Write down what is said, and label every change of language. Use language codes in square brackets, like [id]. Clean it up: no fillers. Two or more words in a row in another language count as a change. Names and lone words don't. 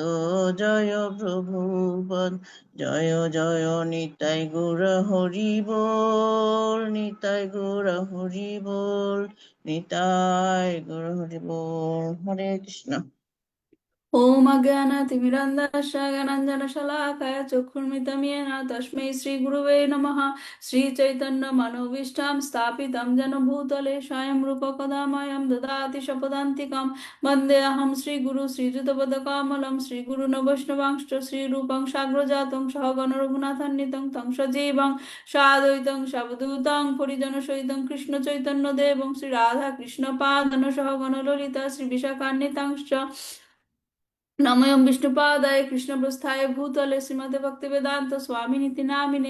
[bn] জয় প্রভুপদ। জয় জয় নিতাই গৌর হরি বল। নিতাই গৌর হরি বল। নিতাই গৌর হরি বল। হরে কৃষ্ণ। [sa] ওম অজ্ঞানাতিমিরন্ধস্য জ্ঞানাঞ্জনশলাকায় চক্ষুর্মিলিतं येन তস্मै শ্রীগুরুবে নমঃ। শ্রীচৈতন্যমনোভীষ্টাं স্থাপিतं येन भूतले स्वयं रूपकदा मह्यं ददाति स्वपदान्तिकं। वन्देऽहं श्रीगुरु श्रीयुतपदकमलं श्रीगुरून् वैष्णवांश्च श्रीरूपं साग्रजातं सहगण रघुनाथान्वितं तं सजीवं साद्वैतं सावधूतं परिजनसहितं कृष्णचैतन्यदेवं श्रीराधाकृष्णपादान् सहगण ललिता श्रीविशाखान्वितांश्च नमोऽयं विष्णुपादाय कृष्णप्रस्थाय भूतले श्रीमते भक्तिवेदान्त स्वामिनिति नामिने।